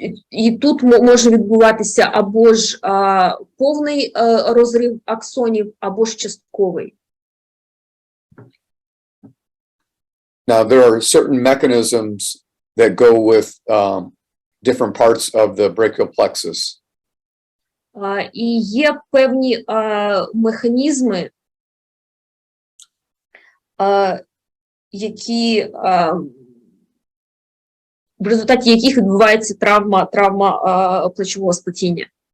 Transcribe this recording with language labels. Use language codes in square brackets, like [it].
[uk] І тут може відбуватися або ж повний розрив аксонів, або ж частковий. [en] Now, there are certain mechanisms that go with different parts of the brachial plexus. [uk] І є певні механізми, які в результаті яких відбувається травма плечового сплетіння.